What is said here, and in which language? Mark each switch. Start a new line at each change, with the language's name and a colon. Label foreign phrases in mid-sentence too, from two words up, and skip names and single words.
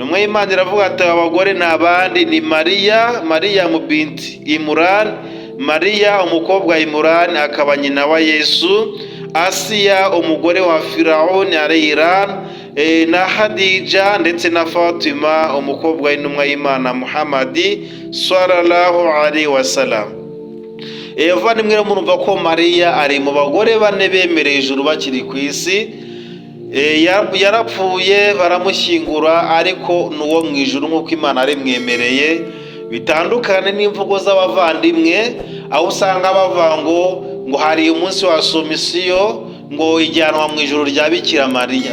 Kinyarwanda: intumwa y'Imana iravuga ati abagore ni abandi, ni Mariya binti Imran, Mariya umukobwa wa Imran akaba nyina wa Yesu, Asiya umugore wa Firawuni Iran, na Hadija ndetse na Fatima umukobwa w'intumwa y'Imana Muhammadi
Arabic: صلى الله عليه وسلم.
Kinyarwanda: Bavandimwe rero murumva ko Mariya ari mu bagore bane bemereye ijuru bakiri ku isi. Yarapfuye baramushyingura, ariko n'uwo mu ijuru nk'uko Imana yarimwemereye. Bitandukane n'imvugo z'abavandimwe, aho usanga bavuga ngo hari umunsi wa somisiyo, ngo ijyanwa mu ijuru rya Bikira Mariya.